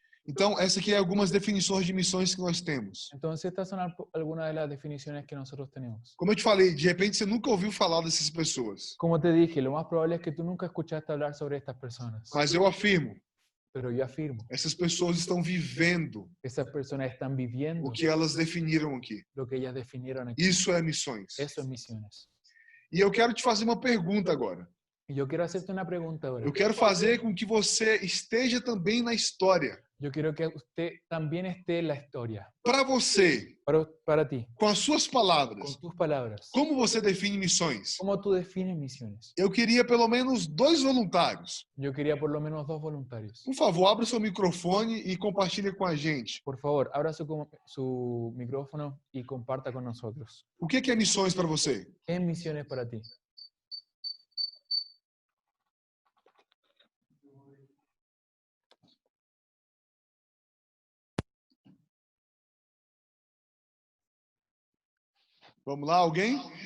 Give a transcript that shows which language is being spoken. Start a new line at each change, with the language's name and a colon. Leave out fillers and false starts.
Portuguese: Então, essa aqui é algumas definições de missões que nós temos.
Spanish: Entonces, estas son algunas de las definiciones que nosotros tenemos.
Portuguese: Como eu te falei, de repente você nunca ouviu falar dessas pessoas.
Spanish: Como te dije, lo más probable es que tú nunca escuchaste hablar sobre estas personas.
Portuguese: Mas eu afirmo,
Spanish: Pero yo afirmo,
Portuguese: essas pessoas estão vivendo
Spanish: esas personas están viviendo
Portuguese: o que elas definiram aqui.
Spanish: lo que ellas definieron aquí.
Portuguese: Isso é missões.
Spanish: Eso es misiones.
Portuguese: E eu quero te fazer uma pergunta agora.
Spanish: Y yo quiero hacerte una pregunta ahora.
Portuguese: Eu quero fazer com que você esteja também na história.
Spanish: Yo quiero que usted también esté en la historia.
Portuguese: Para você,
Spanish: Para ti,
Portuguese: com as suas palavras,
Spanish: con tus palabras.
Portuguese: como você define missões?
Spanish: ¿Cómo tú defines misiones?
Portuguese: Eu queria pelo menos 2 voluntários.
Spanish: Yo quería por lo menos 2 voluntarios.
Portuguese: Por favor, abra o seu microfone e compartilhe com a gente.
Spanish: Por favor, abra su micrófono y comparta con nosotros.
Portuguese: O que é missões para você?
Spanish: ¿Qué es misiones para ti?
Portuguese: Vamos lá, alguém?